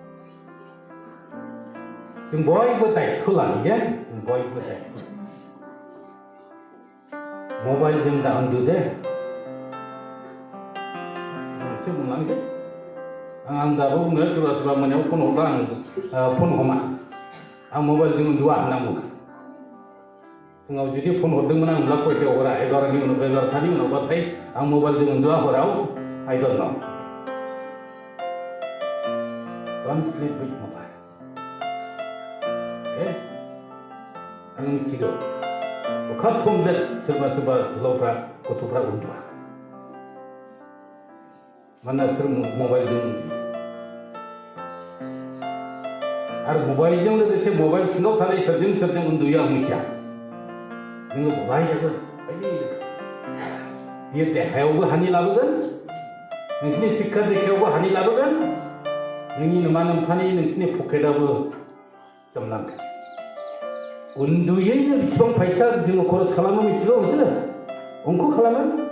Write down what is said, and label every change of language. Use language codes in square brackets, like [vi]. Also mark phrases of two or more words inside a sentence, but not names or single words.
[brx] जों बयबो दायित्व लानो जे जों बयबो दायित्व मबाइलजों दा उन्दु दे एसे बुंलांसै आं दाबो बुङो सोरबा मोनायाव फन हरब्ला आं फन हमा आं मबाइलजों उन्दुआ होनना बुङो फुङाव जुदि फन हरदोंमोन आं होनब्ला खयथायाव हरा 11नि उनाव 11थानि उनावबाथाय आं मबाइलजों उन्दुआ हराव [en] I don't know don't sleep with mobile okay [brx] आं मिथिगौ अखा थमदों सोरबा जोलावफ्रा गथ'फ्रा उन्दुआ मानोना बिसोर मबाइलजों आरो मबाइलजों लोगोसे मबाइल सिङाव थानाय सोरजों उन्दुयो आं मिथिया नोङो बहाय जागोन बायदि बियो देहायावबो हानि लाबोगोन नोंसिनि शिक्षा दीक्षायावबो हानि लाबोगोन नोंनि नमा नोम्फानि नोंसिनि पकेटआबो जोमलांगोन उन्दुयैनो बेसेबां फैसा जोङो खरस खालामो मिथिगौ नोंसोरो अंक खालामो